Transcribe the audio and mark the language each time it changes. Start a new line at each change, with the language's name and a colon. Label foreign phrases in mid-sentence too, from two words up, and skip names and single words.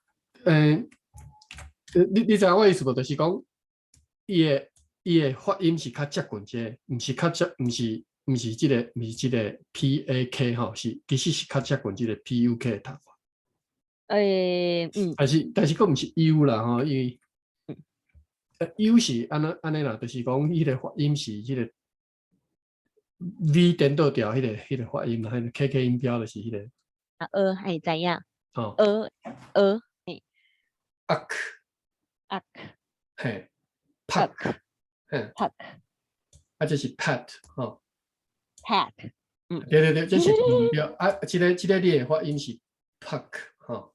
Min Nan Chinese: 你知影我意思无？就是讲，伊的发音是较接近些，毋是即个 PAK 吼，其实是较接近即个 PUK 的读法。但是佫毋是 U 啦吼，因为U 是安尼啦，就是讲迄个发音是迄个 V 颠倒调迄个发音啦，迄个 KK 音标就是迄个。系知影。嘿 ，pack， 这是 pet 吼，pet，对，这是音标这个你的发音是 pack 吼